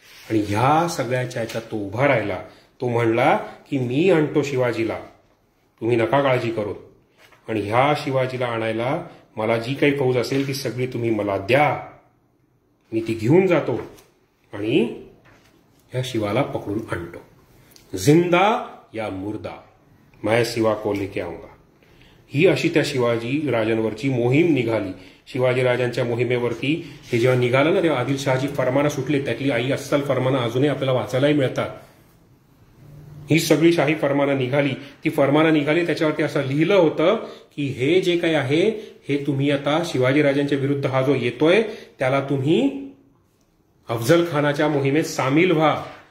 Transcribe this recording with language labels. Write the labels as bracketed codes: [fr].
[mr] आणि ह्या सगळ्याच्या ह्याच्यात तो उभा राहिला. तो म्हणला की मी आणतो शिवाजीला, तुम्ही नका काळजी करू. आणि ह्या शिवाजीला आणायला मला जी काही फौज असेल ती सगळी तुम्ही मला द्या. मी ती घेऊन जातो आणि ह्या शिवाला पकडून आणतो. [hi] जिंदा या मुर्दा, मैं शिवा को लेके आऊंगा. [mr] ही अशी त्या शिवाजी राजांवरची मोहीम निघाली. शिवाजी राजांच्या मोहिमेवरती हे जेव्हा निघालं ना तेव्हा आदिलशहाची फरमानं सुटली. त्यातली आई अस्सल फरमानं अजूनही आपल्याला वाचायलाही मिळतात. ही सगळी शाही फरमानं निघाली. ती फरमानं निघाली त्याच्यावरती असं लिहिलं होतं की हे जे काही आहे हे तुम्ही आता शिवाजी राजांच्या विरुद्ध हा जो येतोय त्याला तुम्ही अफजल खानाच्या मोहिमेत सामील व्हा.